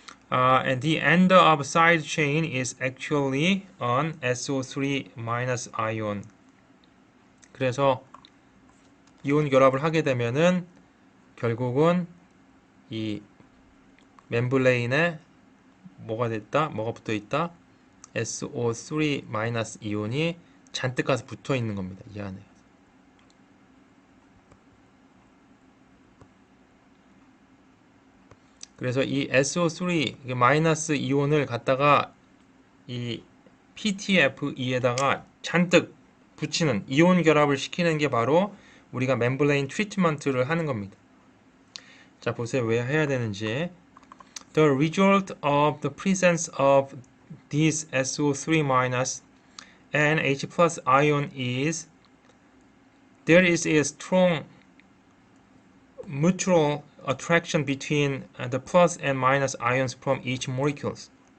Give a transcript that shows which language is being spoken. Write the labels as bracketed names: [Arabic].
[English] And the end of side chain is actually an SO3 minus ion. [Korean] 그래서 이온 결합을 하게 되면은 결국은 이 멤브레인에 뭐가 됐다? 뭐가 붙어 있다? SO3 마이너스 이온이 잔뜩 가서 붙어 있는 겁니다. 이 안에. 그래서 이 SO3 마이너스 이온을 갖다가 이 PTFE에다가 잔뜩 붙이는 이온 결합을 시키는 게 바로 우리가 멤브레인 트리트먼트를 하는 겁니다. 자, 보세요. 왜 해야 되는지. [English] The result of the presence of this SO3 minus and H plus ion is there is a strong mutual attraction between the plus and minus ions from each molecules.